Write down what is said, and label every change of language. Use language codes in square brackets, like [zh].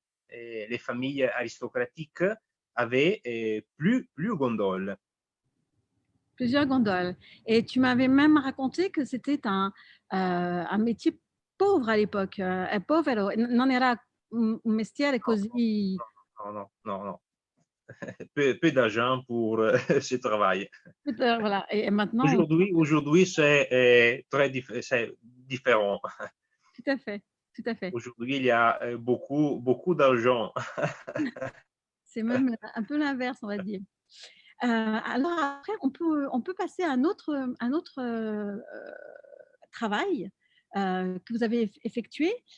[fr] Les familles aristocratiques avaient plus gondoles. plusieurs gondoles. Et tu m'avais même raconté que c'était un métier pauvre à l'époque. [it] È povero, non era un mestiere così. Non. [fr] Peu d'argent pour ce travail. Voilà. Et maintenant, Aujourd'hui c'est très différent. tout à fait, tout à fait. Aujourd'hui, il y a beaucoup d'argent. C'est même un peu l'inverse, on va dire. Alors après, on peut passer à un autre travail que vous avez effectué.